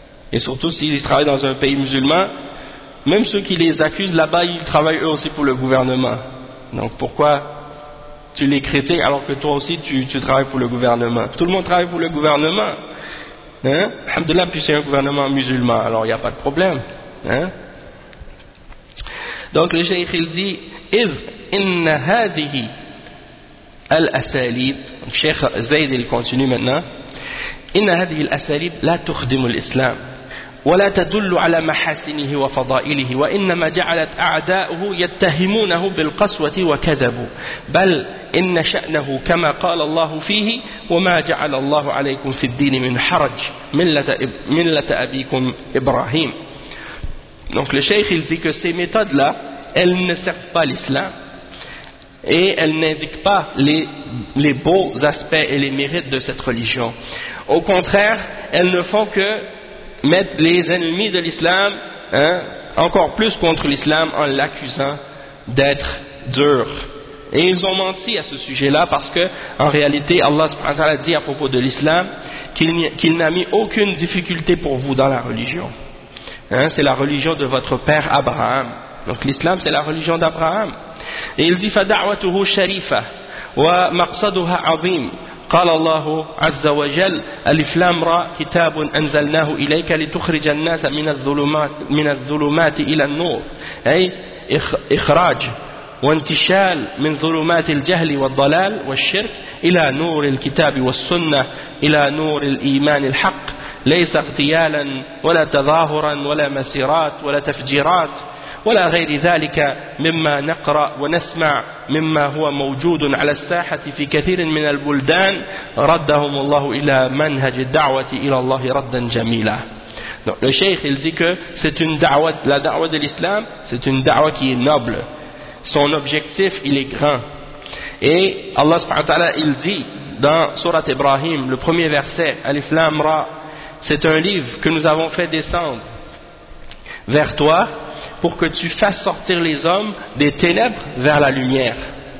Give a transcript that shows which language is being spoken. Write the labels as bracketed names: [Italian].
[French] Et surtout s'ils travaillent dans un pays musulman, même ceux qui les accusent là-bas, ils travaillent eux aussi pour le gouvernement. Donc pourquoi tu les critiques alors que toi aussi tu travailles pour le gouvernement? Tout le monde travaille pour le gouvernement. Hein? Alhamdulillah, puis c'est un gouvernement musulman, alors il n'y a pas de problème. Hein? Donc le cheikh il dit [Arabic] إذ إن هذه الأساليب, [French] cheikh Zayd il continue maintenant, [Arabic] إن هذه الأساليب لا تخدم الإسلام ولا تدل على محاسنه وفضائله وإنما جعلت أعداؤه يتهمونه بالقسوة وكذبوا بل إن شأنه كما قال الله فيه وما جعل الله عليكم في الدين من حرج ملة أبيكم إبراهيم. [French] Donc le cheikh il dit que ces méthodes là elles ne servent pas l'islam et elles n'indiquent pas les beaux aspects et les mérites de cette religion. Au contraire, elles ne font que mettre les ennemis de l'islam encore plus contre l'islam en l'accusant d'être dur. Et ils ont menti à ce sujet-là parce que, en réalité, Allah subhanahu wa ta'ala dit à propos de l'islam qu'il n'a mis aucune difficulté pour vous dans la religion. Hein, c'est la religion de votre père Abraham. Donc l'islam, c'est la religion d'Abraham. Et il dit [Arabic] « فَدَعْوَتُهُ شَرِيفَ وَمَقْصَدُهَا عَظِيمٌ » قال الله عز وجل ألف لام را كتاب أنزلناه إليك لتخرج الناس من الظلمات إلى النور أي إخراج وانتشال من ظلمات الجهل والضلال والشرك إلى نور الكتاب والسنة إلى نور الإيمان الحق ليس اغتيالا ولا تظاهرا ولا مسيرات ولا تفجيرات ولا غير ذلك مما نقرأ ونسمع مما هو موجود على الساحة في كثير من البلدان ردهم الله إلى منهج الدعوة إلى الله ردا جميلا. [French] Donc, le cheikh il dit que c'est une da'wa, la da'wa de l'islam c'est une da'wa qui est noble, son objectif il est grand, et Allah subhanahu wa ta'ala il dit dans sourate Ibrahim le premier verset Alif Lam Ra, c'est un livre que nous avons fait descendre vers toi pour que tu fasses sortir les hommes des ténèbres vers la lumière.